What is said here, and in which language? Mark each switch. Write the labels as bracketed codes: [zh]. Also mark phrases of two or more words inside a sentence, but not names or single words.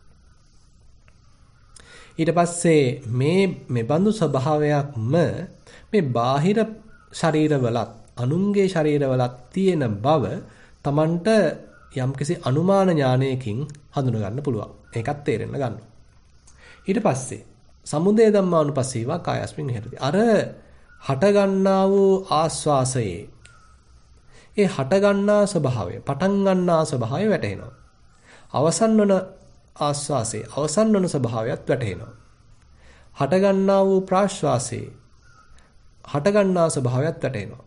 [si] ඊට පස්සේ මේ බඳු ස්වභාවයක්ම මේ බාහිර ශරීරවලත් අනුන්ගේ ශරීරවලත් තියෙන බව තමන්ට යම්කිසි අනුමාන ඥානයකින් හඳුනා ගන්න පුළුවන්. ඒකත් තේරෙන්න ගන්නවා. ඊට පස්සේ [pi] සමුදය ධම්මානුපස්සීවා කායස්මින් විහෙරති. [si] අර හට ගන්නා වූ ආස්වාසයේ ඒ හට ගන්නා ස්වභාවය, පටන් ගන්නා ස්වභාවය වැටහෙනවා. අවසන් වන ආස්වාසයේ අවසන් වන ස්වභාවයත් වැටහෙනවා. හට ගන්නා වූ ප්‍රාශ්වාසයේ හට ගන්නා ස්වභාවයත් වැටහෙනවා.